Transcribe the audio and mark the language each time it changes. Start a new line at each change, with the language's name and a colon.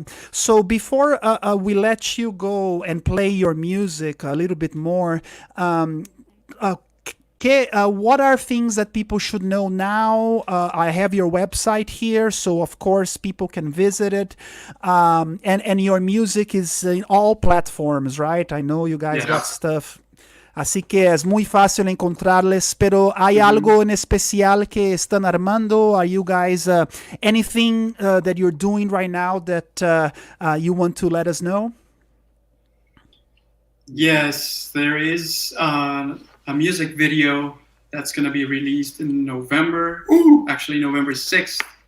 English: So before we let you go and play your music a little bit more, what are things that people should know now? I have your website here, so of course people can visit it. And your music is in all platforms, right? I know you guys got stuff.
Spanish: Así que es muy fácil encontrarles, pero ¿hay algo en especial que están armando?
English: Are you guys, anything that you're doing right now that you want to let us know? Yes, there is a music video that's going to be released in November. Actually, November 6th.